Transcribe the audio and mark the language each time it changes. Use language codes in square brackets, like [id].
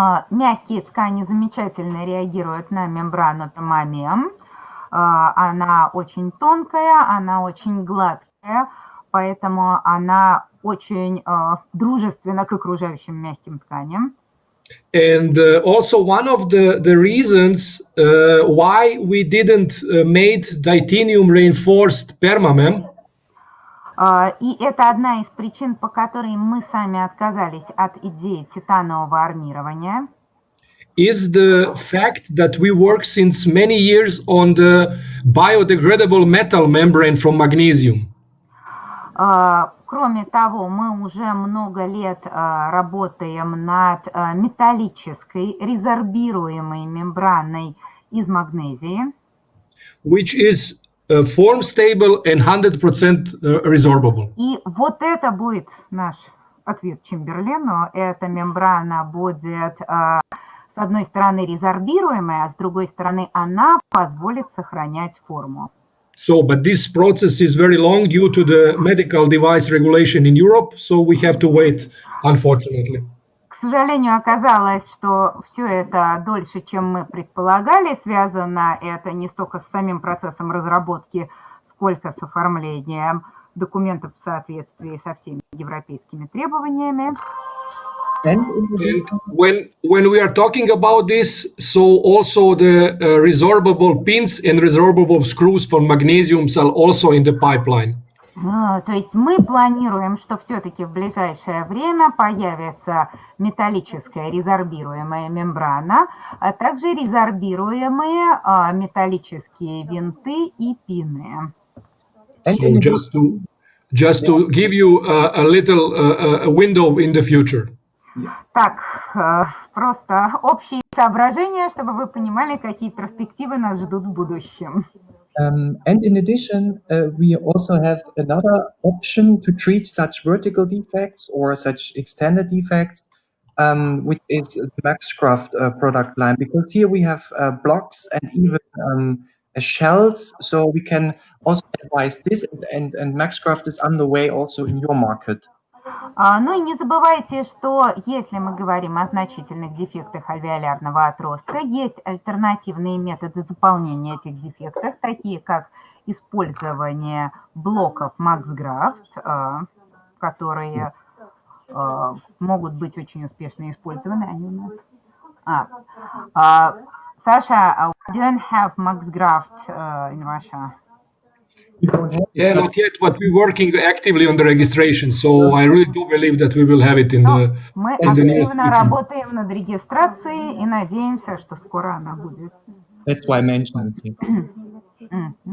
[ru] Мягкие ткани замечательно реагируют на мембрану пермамем. Она очень тонкая, она очень гладкая, поэтому она очень дружественна к окружающим мягким тканям. [en] And also one of the reasons why we didn't made titanium reinforced permamem. [ru] И это одна из причин, по которой мы сами отказались от идеи титанового армирования. [en] Is the fact that we work since many years on the biodegradable metal membrane from magnesium. [ru] Кроме того, мы уже много лет работаем над металлической резорбируемой мембраной из магнезии. [en] Which is form stable and 100% resorbable. [ru] И вот это будет наш ответ Чемберлену. Эта мембрана будет с одной стороны резорбируемая, а с другой стороны она позволит сохранять форму. [en] So, but this process is very long due to the medical device regulation in Europe, so we have to wait, unfortunately. [ru] К сожалению, оказалось, что все это дольше, чем мы предполагали. Связано это не столько с самим процессом разработки, сколько с оформлением документов в соответствии со всеми европейскими требованиями. [en] And when we are talking about this, so also the resorbable pins and resorbable screws for magnesiums are also in the pipeline. [ru] То есть мы планируем, что все-таки в ближайшее время появится металлическая резорбируемая мембрана, а также резорбируемые металлические винты и пины. [en] So just to give you a little window in the future. [ru] Так, просто общие соображения, чтобы вы понимали, какие перспективы нас ждут в будущем. [en] And in addition, we also have another option to treat such vertical defects or such extended defects, which is the Maxcraft product line, because here we have blocks and even shells, so we can also advise this, and Maxcraft is underway also in your market. [ru] Ну и не забывайте, что если мы говорим о значительных дефектах альвеолярного отростка, есть альтернативные методы заполнения этих дефектов, такие как использование блоков Maxcraft, которые могут быть очень успешно использованы. Они у нас. [en] Sasha, we don't have Maxcraft in Russia. Yeah, not yet, but we're working actively on the registration, so I really do believe that we will have it in the [ru] Мы [en] near [ru] активно [en] future. [ru] работаем над регистрацией и надеемся, что скоро она будет. [en] That's why I mentioned it.